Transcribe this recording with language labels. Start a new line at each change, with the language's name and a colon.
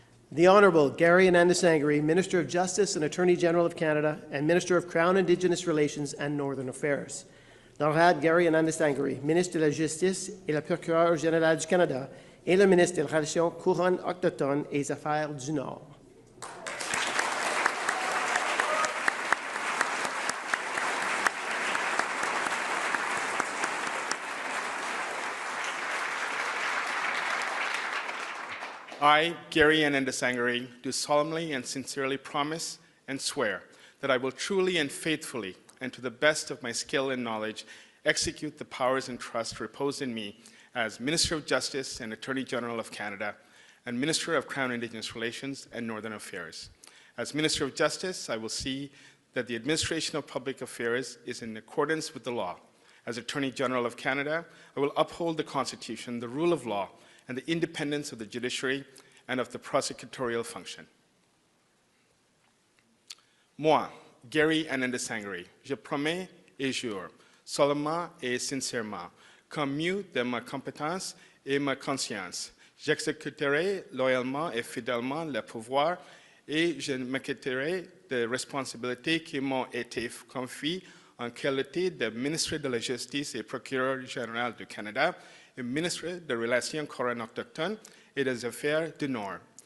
English: The Honorable Gary Anandasangri, Minister of Justice and Attorney General of Canada and Minister of Crown Indigenous Relations and Northern Affairs.
French: L'Honorable Gary Anandasangri, Ministre de la Justice et le Procureur général du Canada et le Ministre des Relations couronnes autochtones et des Affaires du Nord.
English: I, Gary Anandasangri, do solemnly and sincerely promise and swear that I will truly and faithfully, and to the best of my skill and knowledge, execute the powers and trust reposed in me as Minister of Justice and Attorney General of Canada and Minister of Crown Indigenous Relations and Northern Affairs. As Minister of Justice, I will see that the administration of public affairs is in accordance with the law. As Attorney General of Canada, I will uphold the Constitution, the rule of law, and the independence of the judiciary and of the prosecutorial function.
French: Moi, Gary Anandasangri, je promets et jure, solemnement et sincèrement, comme mieux de ma compétence et ma conscience, j'exécuterai loyalement et fidèlement le pouvoir et je m'acquitterai des responsabilités qui m'ont été confiées en qualité de ministre de la Justice et procureur général du Canada et ministre des Relations couronnes autochtones et des Affaires du Nord.